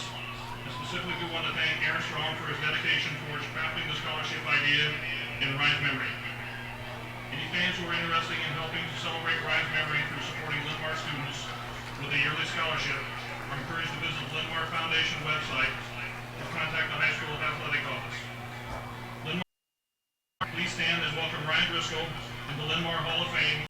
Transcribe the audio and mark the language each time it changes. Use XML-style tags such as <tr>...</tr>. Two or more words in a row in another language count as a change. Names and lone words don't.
<en>And specifically, we want to thank Aaron Strong for his dedication towards crafting the scholarship idea in Ryan's memory. Any fans who are interested in helping to celebrate Ryan's memory through supporting Linn-Mar students with a yearly scholarship are encouraged to visit the Linn-Mar Foundation website or contact the high school athletic office. Linn-Mar, please stand and welcome Ryan Driscoll in the Linn-Mar Hall of Fame.</en>